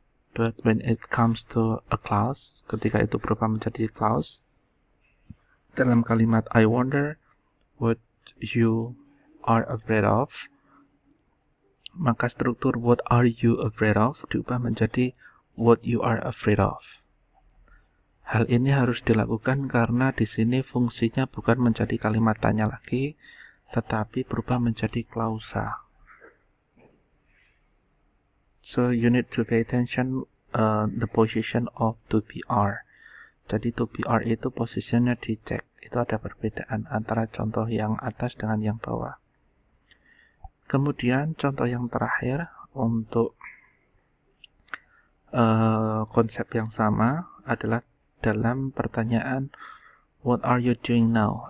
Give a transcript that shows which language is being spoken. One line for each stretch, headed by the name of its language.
English: But when it comes to a clause,
Indonesian: ketika itu berubah menjadi clause, dalam kalimat
English: I wonder what you are afraid of,
Indonesian: maka struktur
English: what are you afraid of
Indonesian: diubah menjadi
English: what you are afraid of.
Indonesian: Hal ini harus dilakukan karena di sini fungsinya bukan menjadi kalimat tanya lagi, tetapi berubah menjadi klausa.
English: So you need to pay attention the position of to be are.
Indonesian: Jadi to be are itu posisinya dicek. Itu ada perbedaan antara contoh yang atas dengan yang bawah. Kemudian contoh yang terakhir untuk konsep yang sama adalah dalam pertanyaan
English: what are you doing now?